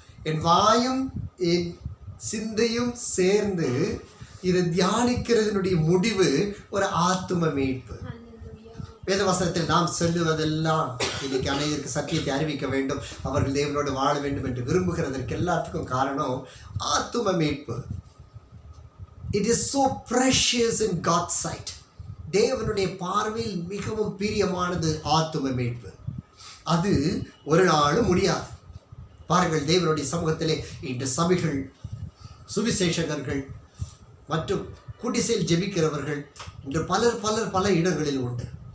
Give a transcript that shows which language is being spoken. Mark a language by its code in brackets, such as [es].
[ta] என் வாயும் என் சிந்தையும் சேர்ந்து இதை தியானிக்கிறதுனுடைய முடிவு ஒரு ஆத்தும மீட்பு. வேதவசனத்தில் நாம் சொல்லுவதெல்லாம் இன்னைக்கு அனைவருக்கு சத்தியத்தை அறிவிக்க வேண்டும், அவர்கள் தேவனோடு வாழ வேண்டும் என்று விரும்புகிறதற்கு எல்லாத்துக்கும் காரணம் ஆத்தும மீட்பு. [en] It is so precious in God's sight. [ta] தேவனுடைய பார்வையில் மிகவும் பிரியமானது ஆத்தும மீட்பு. அது ஒரு நாளும் முடியாது. பாருங்கள், தேவனுடைய சமூகத்திலே இன்று சபைகள், சுவிசேஷகர்கள் மற்றும் குடிசையில் ஜெபிக்கிறவர்கள் இன்று பல இடங்களில் உண்டு.